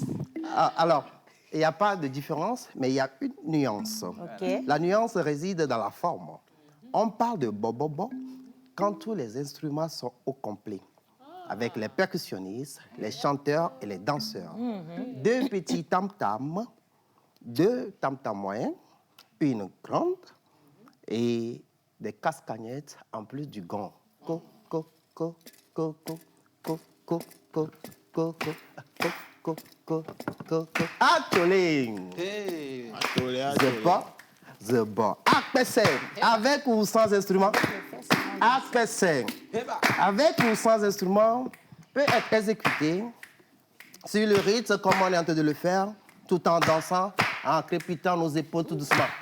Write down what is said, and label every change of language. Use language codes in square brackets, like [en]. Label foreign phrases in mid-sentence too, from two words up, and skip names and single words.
[fr] Ah, alors, il n'y a pas de différence, mais il y a une nuance. OK. La nuance réside dans la forme. On parle de bobobo quand tous les instruments sont au complet, avec les percussionnistes, les chanteurs et les danseurs. 2 petits tam-tams, 2 tam-tams moyens, une grande et des cascagnettes en plus du gong. Co, co, co, co, co, co, co, co, co, co, co, co, co, co. Atolé. [en] The bar. [fr] Avec ou sans instrument? Avec ou sans instrument peut être exécuté sur le rythme comme on est en train de le faire, tout en dansant, en crépitant nos épaules tout doucement.